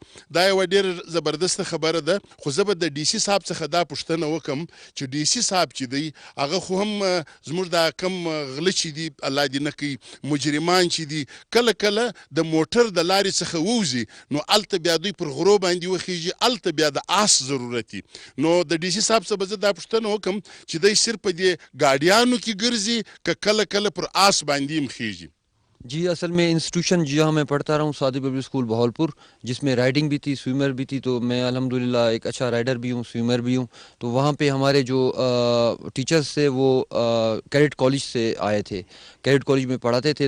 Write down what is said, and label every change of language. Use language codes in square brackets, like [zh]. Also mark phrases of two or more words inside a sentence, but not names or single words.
[ps] دا یوه ډېره زبردسته خبره ده. خو زه به د ډي سي صاحب څخه دا پوښتنه وکړم چې ډي سي صاحب چې دی هغه خو هم زموږ دا کم غله چې دي الله دې نه کوي مجرمان چې دي کله کله د موټر د لارې څخه ووځي نو هلته بیا دوی پر غرو باندې وخیږي، هلته بیا د آس ضرورت وي. نو د ډي سي صاحب څخه به زه دا پوښتنه وکړم چې دی صرف په دې ګاډیانو کې ګرځي که کله کله پر آس باندې هم خیږي؟ [ur] جی اصل میں انسٹیٹیوشن جہاں میں پڑھتا رہا ہوں سعدی پبلک اسکول بہاولپور، جس میں رائڈنگ بھی تھی، سوئمر بھی تھی، تو میں الحمدللہ ایک اچھا رائڈر بھی ہوں، سوئمر بھی ہوں. تو وہاں پہ ہمارے جو ٹیچرز تھے وہ کیڈٹ کالج سے آئے تھے، کیڈٹ کالج میں پڑھاتے تھے.